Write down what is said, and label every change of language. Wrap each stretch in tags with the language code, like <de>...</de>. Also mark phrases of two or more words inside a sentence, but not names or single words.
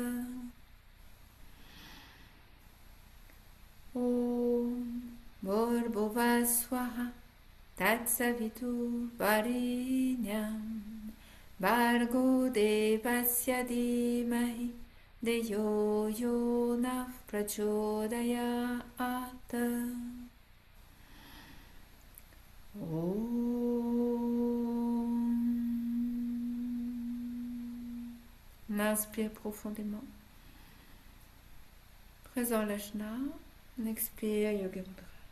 <sa>ॐ भूर्भुवः स्वः तत्सवितुर्वरेण्यं भर्गो देवस्य धीमहि धियो यो नः प्रचोदयात्.</sa> <fr>On inspire profondément. Présent l'ajna. On expire</fr> <sa>योग मुद्रा.</sa>